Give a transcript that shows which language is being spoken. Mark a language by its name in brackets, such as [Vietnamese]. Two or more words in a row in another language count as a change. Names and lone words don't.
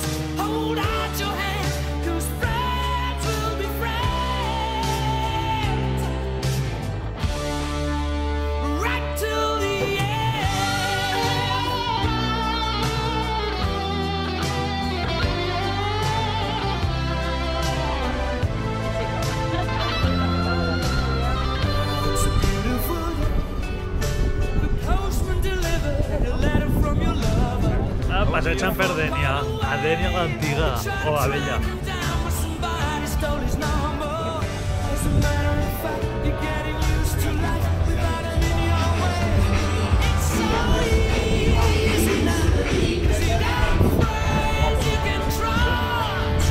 [English] Hold out your hand, 'cause friends will be friends right till the It's a beautiful day. The postman delivered a letter from your lover. [Catalan] Passegen per Dènia, a Dènia l'antiga, o la vella. [English] Somebody stole his number. As a matter of fact, you're getting used to life without him in your way. It's so easy now, 'cause you got friends you can trust.